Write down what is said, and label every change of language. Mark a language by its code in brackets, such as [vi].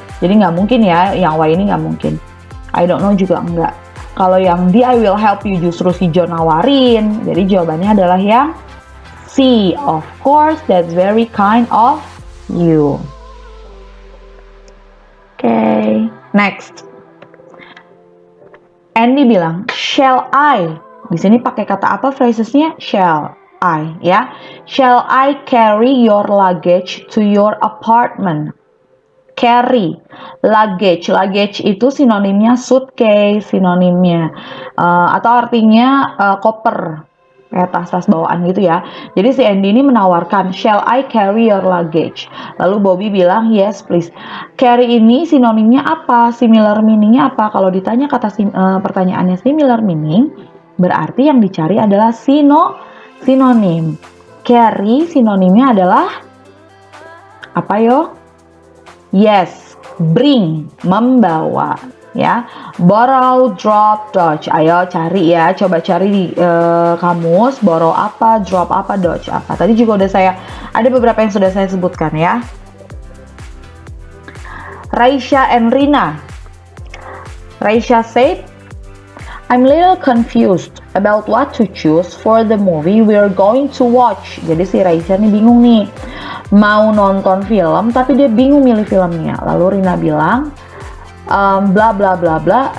[id] Jadi nggak mungkin ya, yang why ini nggak mungkin. [en] I don't know [id] juga enggak. Kalau yang di [en] I will help you [id] justru si John nawarin. Jadi jawabannya adalah yang C. [en] Of course, that's very kind of you. Okay, next. [id] Andy bilang, [en] "Shall I?" [id] Di sini pakai kata apa phrasesnya? [en] Shall I, ya. "Shall I carry your luggage to your apartment?" [id] Carry, luggage itu sinonimnya suitcase, sinonimnya atau artinya koper, kayak tas-tas bawaan gitu ya. Jadi si Andy ini menawarkan, [en] "Shall I carry your luggage?" [id] Lalu Bobby bilang, [en] "Yes please." [id] Carry ini sinonimnya apa? Similar meaningnya apa? Kalau ditanya kata pertanyaannya similar meaning, berarti yang dicari adalah sinonim. Carry sinonimnya adalah apa yo? [en] Yes, bring, membawa. Ya, borrow, drop, dodge. [id] Ayo cari ya, coba cari di kamus. Borrow apa, drop apa, dodge apa. Tadi juga ada beberapa yang sudah saya sebutkan ya. [en] Raisya and Rina. Raisya said, I'm little confused about what to choose for the movie we're going to watch. [id] Jadi si Raisya nih bingung nih, mau nonton film tapi dia bingung milih filmnya. Lalu Rina bilang, bla bla bla bla.